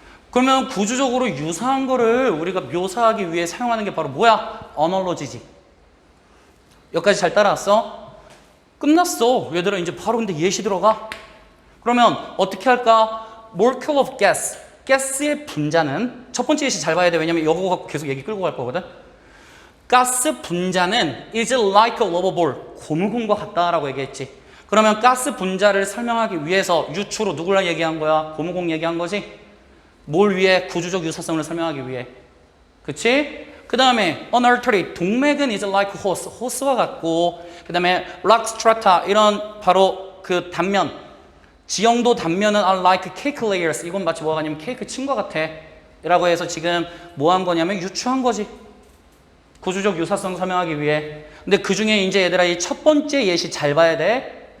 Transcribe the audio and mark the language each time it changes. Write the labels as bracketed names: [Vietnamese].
[Korean] 그러면 구조적으로 유사한 거를 우리가 묘사하기 위해 사용하는 게 바로 뭐야? 어널로지지. 여기까지 잘 따라왔어? 끝났어. 얘들아, 이제 바로 근데 예시 들어가. [English] 그러면 어떻게 할까? molecule of gas. [Korean] 가스의 분자는, 첫 번째 예시 잘 봐야 돼. 왜냐면 이거 갖고 계속 얘기 끌고 갈 거거든. 가스 분자는 [English] is like a rubber ball. [Korean] 고무공과 같다라고 얘기했지. 그러면 가스 분자를 설명하기 위해서 유추로 누구랑 얘기한 거야? 고무공 얘기한 거지. 뭘 위해? 구조적 유사성을 설명하기 위해. 그치? 그 다음에 [English] an artery, [Korean] 동맥은 [English] is like a hose. [Korean] 호스와 같고, 그 다음에 [English] rock strata, [Korean] 이런 바로 그 단면, 지형도 단면은 [English] are like cake layers. [Korean] 이건 마치 뭐가 아니면 케이크 층과 같아 라고 해서 지금 뭐 한 거냐면 유추한 거지. 구조적 유사성 설명하기 위해. 근데 그 중에 이제 얘들아 이 첫 번째 예시 잘 봐야 돼.